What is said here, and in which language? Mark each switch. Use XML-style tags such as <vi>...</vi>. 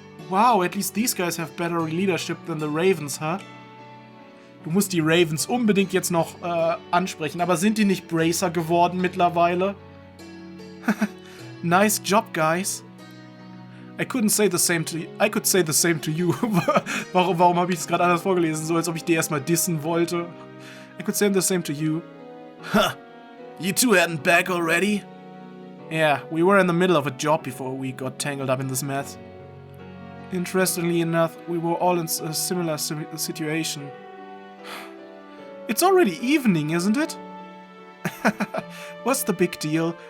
<en>Wow, at least these guys have better leadership than the Ravens, huh?</en> <de>Du musst die Ravens unbedingt jetzt noch ansprechen, aber sind die nicht Bracer geworden mittlerweile?</de> <en>Nice job, guys. I could say the same to you.</en> <de>Warum habe ich es gerade anders vorgelesen? So, als ob ich die erstmal dissen wollte.</de> <en>I could say the same to you. Huh. You two heading back already? Yeah, we were in the middle of a job before we got tangled up in this mess. Interestingly enough, we were all in a similar situation. It's already evening, isn't it? What's the big deal?</en>